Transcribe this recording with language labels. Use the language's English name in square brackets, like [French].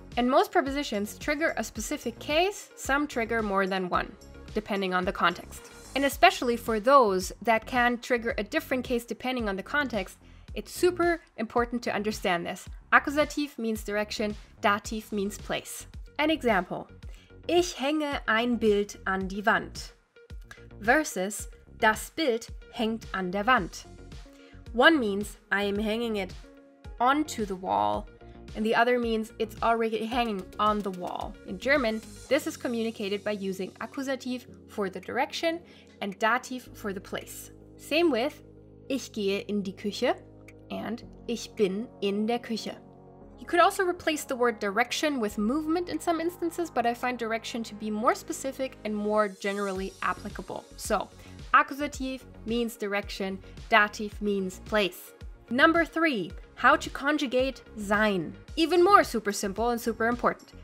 [English] And most prepositions trigger a specific case, some trigger more than one, depending on the context. And especially for those that can trigger a different case depending on the context, it's super important to understand this. Akkusativ means direction, Dativ means place. An example. [German] Ich hänge ein Bild an die Wand. Versus das Bild hängt an der Wand. [English] One means I am hanging it onto the wall, and the other means it's already hanging on the wall. In German, this is communicated by using Akkusativ for the direction and Dativ for the place. Same with [German] Ich gehe in die Küche [English] and [German] Ich bin in der Küche. [English] You could also replace the word direction with movement in some instances, but I find direction to be more specific and more generally applicable. So, Akkusativ means direction, Dativ means place. Number 3, how to conjugate sein. Even more super simple and super important.